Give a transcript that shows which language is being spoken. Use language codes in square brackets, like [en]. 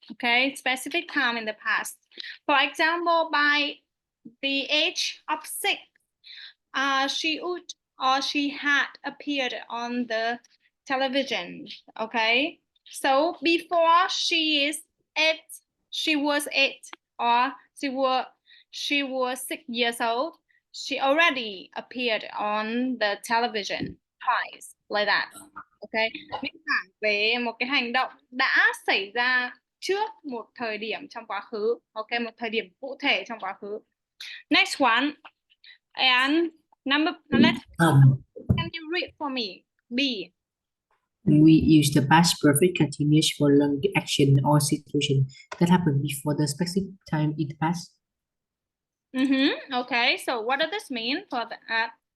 [en] Okay, specific time in the past. For example, by the age of 6, she would or she had appeared on the television. Okay, so before she is 8, she was 8, or she was 6 years old. She already appeared on the television twice, like that. [vi] Okay, miêu tả về một cái hành động đã xảy ra trước một thời điểm trong quá khứ. Ok, một thời điểm cụ thể trong quá khứ. [en] Next one, and can you read for me? B. We use the past perfect continuous for long action or situation that happened before the specific time in the past. Okay, so what does this mean for that?